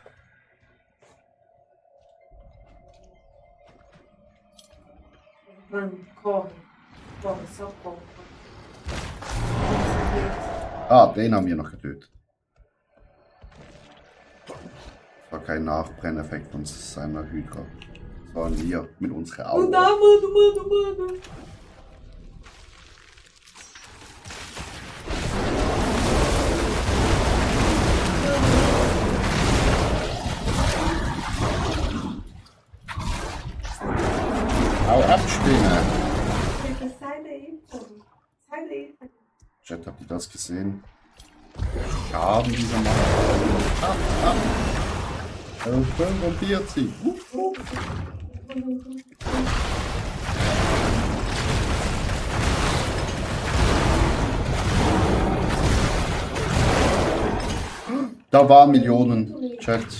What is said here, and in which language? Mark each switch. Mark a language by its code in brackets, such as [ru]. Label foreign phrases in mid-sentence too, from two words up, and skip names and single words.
[pt] Mano, corre. Corre, só corre. [de] Ah, den haben wir noch getötet. Das war kein Nachbrenneffekt von seiner Hydra. Das waren wir mit unserer Augen. [pt] Não dá, mano. [de] Hau ab, Spinne! [pt] Sai daí, pô. Sai daí. [de] Chat, habt ihr das gesehen? Schaden dieser Mann. Ab! 45! Da waren Millionen, Chat.